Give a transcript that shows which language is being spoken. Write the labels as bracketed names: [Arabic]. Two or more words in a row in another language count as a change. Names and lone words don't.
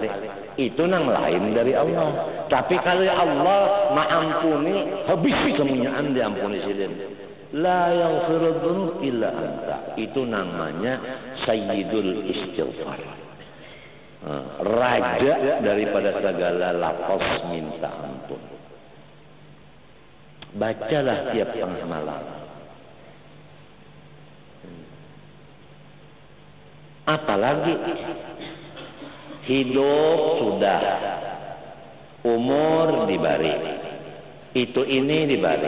[Banjar] Itu nang lain dari Allah. Tapi kalau Allah maampuni, habis kemunyaan diampuni silin. [Arabic] لا يغفر الذنوب إلا أنت. [Banjar] Itu namanya Sayyidul Istighfar. Raja daripada segala lafaz minta ampun. Bacalah tiap tengah malam. Apalagi hidup sudah, umur dibari, itu ini dibari.